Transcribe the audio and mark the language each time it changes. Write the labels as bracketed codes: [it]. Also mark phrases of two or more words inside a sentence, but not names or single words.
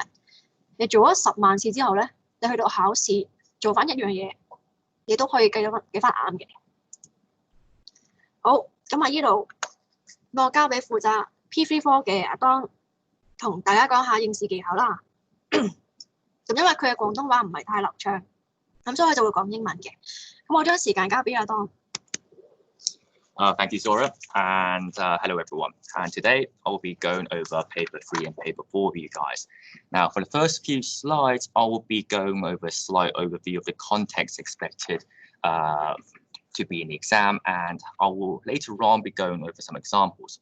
[yue] 你做咗10萬次之後咧，你去到考試做翻一樣嘢，你都可以計翻啱嘅。好，咁啊，呢度我交俾負責 P3 科嘅阿當，同大家講下應試技巧啦。咁因為佢嘅廣東話唔係太流暢，咁所以佢就會講英文嘅。咁我將時間交俾阿當。 [en] Thank you, Sora, and hello everyone. And today I will be going over paper 3 and paper 4 with you guys. Now, for the first few slides, I will be going over a slight overview of the context expected to be in the exam, and I will later on be going over some examples.